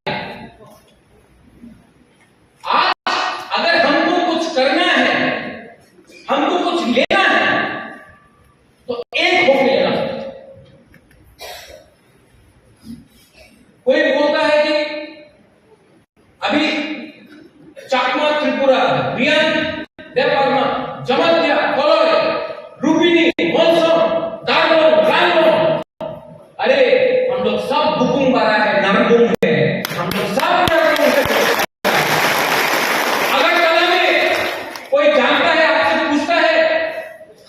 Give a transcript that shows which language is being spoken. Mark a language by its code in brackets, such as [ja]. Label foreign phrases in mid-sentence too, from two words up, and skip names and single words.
[hi] आज अगर हमको कुछ करना है, हमको कुछ लेना है, तो एक होकर लेना। कोई बोलता है कि अभी चाकमा त्रिपुरा, रियान, देवबर्मा, जमतिया, कोलोरे, रूपिनी, मोलसोम, दार्लोन, रामलोन, अरे हम लोग सब बुकुंग बारा है, नरबुंग है, हम लोग सब नरबुंग है। अगर कला में कोई जानता है, आपसे पूछता है